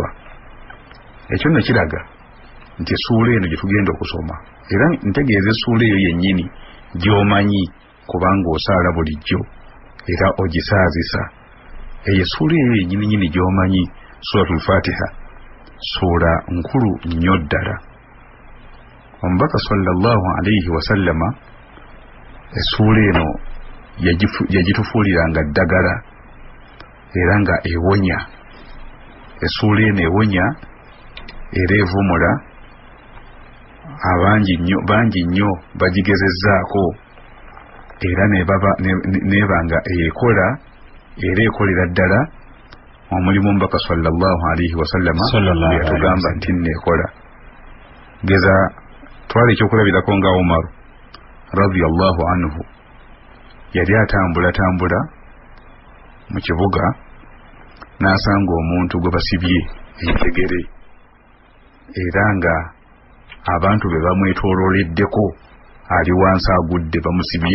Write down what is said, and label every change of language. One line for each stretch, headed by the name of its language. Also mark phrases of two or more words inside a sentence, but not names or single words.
Ganda: Ekyo nno kiraga nti essuula eno gye tugenda okusoma, era ntegeeza essuula eyo yennyini gy'omanyi kubanga osaala bulijjo era ogisaazisa. Eyo essuula eyo yennyini gy'omanyi,
Arabic: سورة الفاتحة,
Ganda: ssuula nkulu nnyo ddala. Omubaka
Arabic: صلى الله عليه وسلم
Ganda: essuula eno yagitufuuliranga ddagala era nga ewonya. Essuula eno ewonya era evumula. Bangi nnyo bagigezezzaako era nebanga ekola era ekolera ddala omulimu omubaka
Arabic: صلى الله عليه وسلم
Ganda: yatugamba nti neekola. Geza twala ekyokulabirako nga Umar
Arabic: رضي الله عنه
Ganda: yali atambula mu kibuga n'asanga omuntu gwe basibye enjegere era nga abantu be bamwetoololeddeko ali wansi agudde bamusibye.